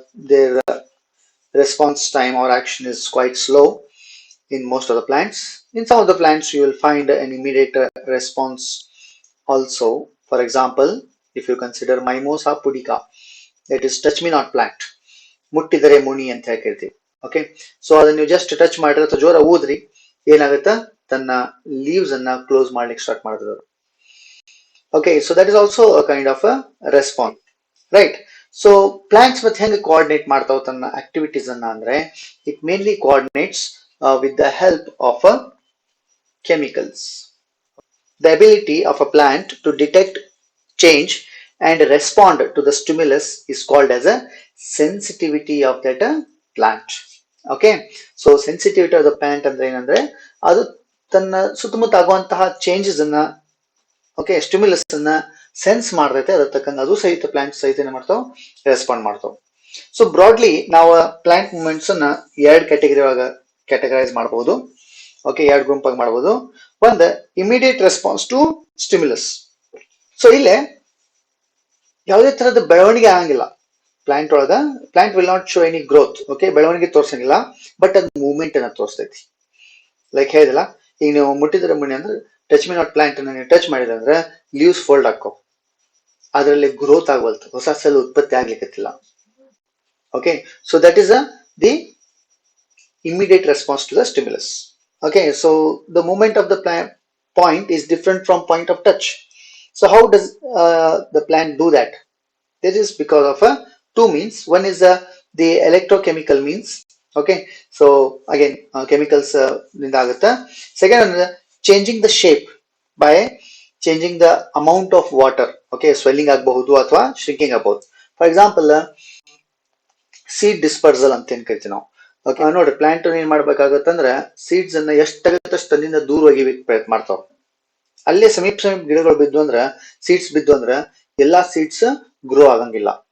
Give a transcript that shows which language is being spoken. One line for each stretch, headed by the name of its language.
English: Their response time or action is quite slow in most of the plants. In some of the plants, you will find an immediate response also. For example, if you consider Mimosa pudica, that is touch me not plant,
Kannada: ಮುಟ್ಟಿದರೆ ಮುನಿ ಅಂತ ಹೇಳ್ತೀವಿ. Okay, so ಅದನ್ನ ನೀವು just touch ಮಾಡಿದ್ರೆ ಅಥವಾ ಜೋರ ಊದ್ರಿ ಏನಾಗುತ್ತೆ, ತನ್ನ ಲೀವ್ಸ್ ಅನ್ನ ಕ್ಲೋಸ್ ಮಾಡ್ಲಿಕ್ಕೆ ಸ್ಟಾರ್ಟ್ ಮಾಡಿದ್ರು.
English: Okay, so that is also a kind of a response, right? So plants
Kannada: ಮತ್ತೆ ಹೆಂಗೆ coordinate ಮಾಡ್ತಾವ ತನ್ನ activities ಅನ್ನ ಅಂದ್ರೆ,
English: it mainly coordinates with the help of chemicals. The ability of a plant to detect change and respond to the stimulus is called as a sensitivity of that plant.
Kannada: Okay, so sensitivity of the plant ಅಂದ್ರೆ ಏನಂದ್ರೆ, ಅದು ತನ್ನ ಸುತ್ತಮುತ್ತ ಆಗುವಂತಹ changes ಅನ್ನ, okay, stimulus ಅನ್ನ sense ಮಾಡ್ತೈತೆ. ಅದ್ರ ತಕ್ಕಂಗೆ ಅದು ಸಹಿತ ಪ್ಲಾಂಟ್ ಸಹಿತ ಏನ್ ಮಾಡ್ತಾವ, ರೆಸ್ಪಾಂಡ್ ಮಾಡ್ತಾವ. ಸೊ ಬ್ರಾಡ್ಲಿ ನಾವು ಪ್ಲಾಂಟ್ ಮೂವ್ಮೆಂಟ್ಸ್ ಅನ್ನ ಎರಡು ಕ್ಯಾಟಗರಿ ಒಳಗ ಕ್ಯಾಟಗರೈಸ್ ಮಾಡಬಹುದು. ಓಕೆ, ಎರಡು ಗುಂಪಾಗಿ ಮಾಡಬಹುದು. ಒಂದು
English: Immediate response to stimulus.
Kannada: So ಇಲ್ಲೇ ಯಾವುದೇ ತರದ ಬೆಳವಣಿಗೆ ಆಗಂಗಿಲ್ಲ ಪ್ಲಾಂಟ್ ಒಳಗ.
English: Plant will not show any growth.
Kannada: Okay, ಬೆಳವಣಿಗೆ ತೋರ್ಸಂಗಿಲ್ಲ, ಬಟ್ ಅದು ಮೂವ್ಮೆಂಟ್ ಅನ್ನ ತೋರಿಸ್ತೈತಿ. ಲೈಕ್ ಹೇಳಿದಿಲ್ಲ, ಈಗ ನೀವು ಮುಟ್ಟಿದ್ರೆ ಮುನಿ ಅಂದ್ರೆ ಟಚ್ ಮಿ ನಾಟ್ ಪ್ಲಾಂಟ್ ಅನ್ನ ನೀವು ಟಚ್ ಮಾಡಿದ್ರೆ ಅಂದ್ರೆ ಲೀವ್ಸ್ ಫೋಲ್ಡ್ ಹಾಕೋ, ಅದರಲ್ಲಿ ಗ್ರೋತ್ ಆಗವಲ್ತು, ಹೊಸ ಸೆಲ್ ಉತ್ಪತ್ತಿ ಆಗ್ಲಿಕ್ಕಿಲ್ಲ.
English: Okay, so that is the immediate response to the stimulus. Okay, so the movement of the point is different from point of touch. So how does the plant do that? This is because of two means. One is the electrochemical means. Okay, so again chemicals
Kannada: nindagutta.
English: Second one is changing the shape by changing the amount of water.
Kannada: Okay, swelling ಆಗಬಹುದು ಅಥವಾ shrinking ಆಗಬಹುದು.
English: For example,
Kannada: seed dispersal ಅಂತ ಏನ್ ಕರಿತೀವಿ ನಾವು. Okay, ನೋಡ್ರಿ, plant ಏನ್ ಮಾಡ್ಬೇಕಾಗತ್ತಂದ್ರೆ seeds ಅನ್ನ ಎಷ್ಟಾಗತ್ತಷ್ಟು ತನ್ನಿಂದ ದೂರ ಒಗಿಬೇಕು ಪ್ರಯತ್ನ ಮಾಡ್ತಾವ. ಅಲ್ಲೇ ಸಮೀಪ ಗಿಡಗಳು ಬಿದ್ದು ಅಂದ್ರ, ಸೀಡ್ಸ್ ಬಿದ್ದು ಅಂದ್ರ ಎಲ್ಲಾ ಸೀಡ್ಸ್ ಗ್ರೋ ಆಗಂಗಿಲ್ಲ.